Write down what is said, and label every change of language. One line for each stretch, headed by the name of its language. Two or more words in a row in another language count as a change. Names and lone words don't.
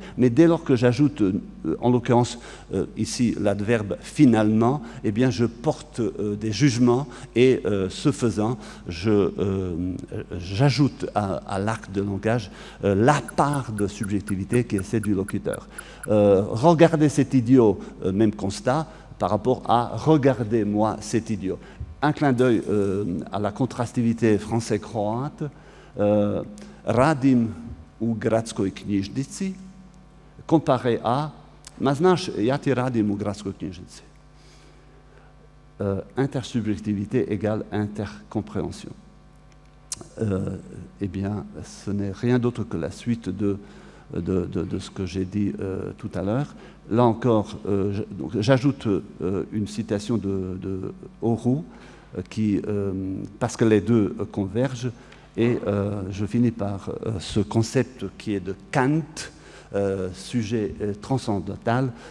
French: Mais dès lors que j'ajoute, en l'occurrence ici, l'adverbe « finalement », eh bien je porte des jugements et, ce faisant, j'ajoute à l'acte de langage la part de subjectivité qui est celle du locuteur. Regardez cet idiot, même constat, par rapport à « regardez-moi cet idiot ». Un clin d'œil à la contrastivité français-croate.
Croatian: Radim u gradskoj knjižnici
French: comparé à
Croatian: ma znaš, ja ti radim u gradskoj knjižnici.
French: Intersubjectivité égale intercompréhension. Eh bien, ce n'est rien d'autre que la suite de ce que j'ai dit tout à l'heure. Là encore, j'ajoute une citation de Auroux, parce que les deux convergent, et je finis par ce concept qui est de Kant, sujet transcendantal.